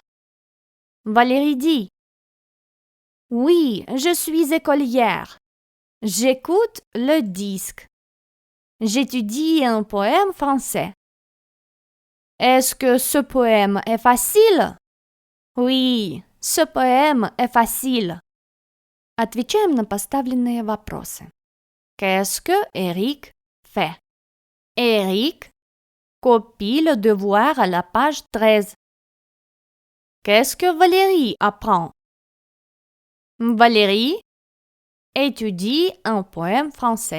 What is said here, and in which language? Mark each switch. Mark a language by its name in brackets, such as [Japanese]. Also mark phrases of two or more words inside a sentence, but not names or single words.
[French] Valérie dit: Oui, je suis écolière. J'écoute le disque. J'étudie un poème français. Est-ce que ce poème est facile? Oui, ce poème est facile. [Russian] Отвечаем на поставленные вопросы. [French] Qu'est-ce que Eric fait? Eric copie le devoir à la page 13. Qu'est-ce que Valérie apprend? Valérie étudie un poème français.